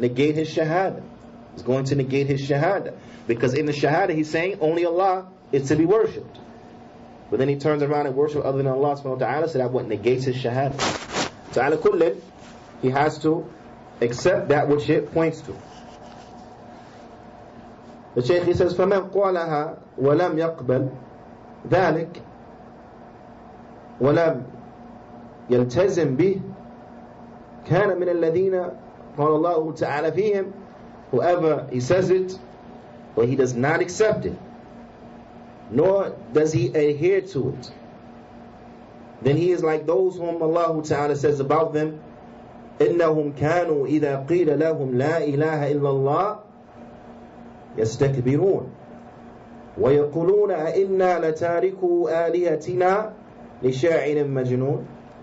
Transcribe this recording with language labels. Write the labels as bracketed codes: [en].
[en] Negate his shahada. It's going to negate his shahada. Because in the shahada he's saying only Allah is to be worshipped. But then he turns around and worships other than Allah subhanahu wa ta'ala, so that what negates his shahada. So [ar] ala kullin, [en] he has to accept that which it points to. The Shaykh, he says, [ar] فَمَنْ قَالَهَا وَلَمْ يَقْبَلْ ذَلِكَ وَلَمْ يَلْتَزِمْ بِهِ كَانَ مِنَ الَّذِينَ قَالَ اللَّهُ تَعَالَى فِيهِمْ. [en] Whoever he says it, but he does not accept it, nor does he adhere to it, then he is like those whom Allah Ta'ala says about them, [ar] إِنَّهُمْ كَانُوا إِذَا قِيلَ لَهُمْ لَا إِلَهَ إِلَّا اللَّهِ يَسْتَكْبِرُونَ وَيَقُولُونَ أَإِنَّا لَتَارِكُوا آلِهَتِنَا لِشَاعِرٍ مَجْنُونَ.